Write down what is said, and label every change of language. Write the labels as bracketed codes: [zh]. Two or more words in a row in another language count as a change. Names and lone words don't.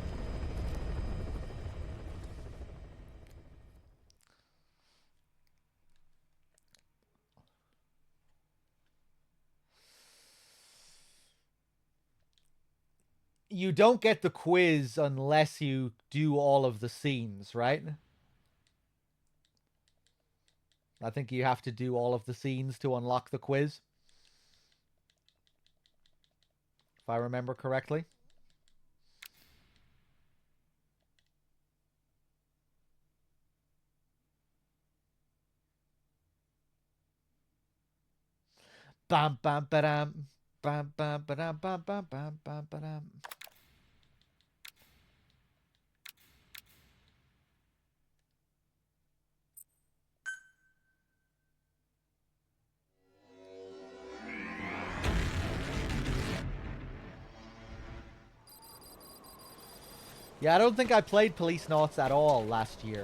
[en] You don't get the quiz unless you do all of the scenes, right? I think you have to do all of the scenes to unlock the quiz. If I remember correctly. Bam bam ba-dam. Bam bam ba-dam bam bam bam bam ba-dam. Yeah, I don't think I played Policenauts at all last year.